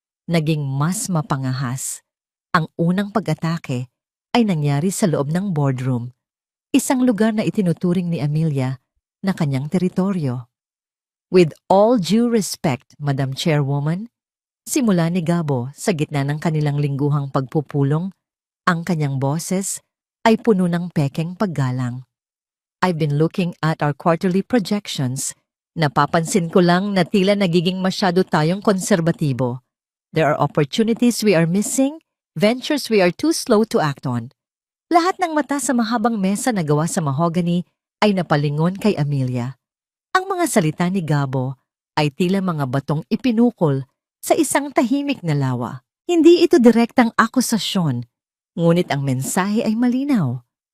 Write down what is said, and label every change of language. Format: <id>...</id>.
<tl>Naging mas mapangahas. Ang unang pag-atake ay nangyari sa loob ng boardroom, isang lugar na itinuturing ni Amelia na kanyang teritoryo.</tl> <en>With all due respect, Madam Chairwoman,</en> <tl>simula ni Gabo sa gitna ng kanilang lingguhang pagpupulong, ang kanyang boses ay puno ng pekeng paggalang.</tl> <en>I've been looking at our quarterly projections.</en> <tl>Napapansin ko lang na tila nagiging masyado tayong konserbatibo.</tl> <en>There are opportunities we are missing, ventures we are too slow to act on.</en> <tl>Lahat ng mata sa mahabang mesa na gawa sa mahogany ay napalingon kay Amelia. Ang mga salita ni Gabo ay tila mga batong ipinukol sa isang tahimik na lawa. Hindi ito direktang akusasyon, ngunit ang mensahe ay malinaw.</tl>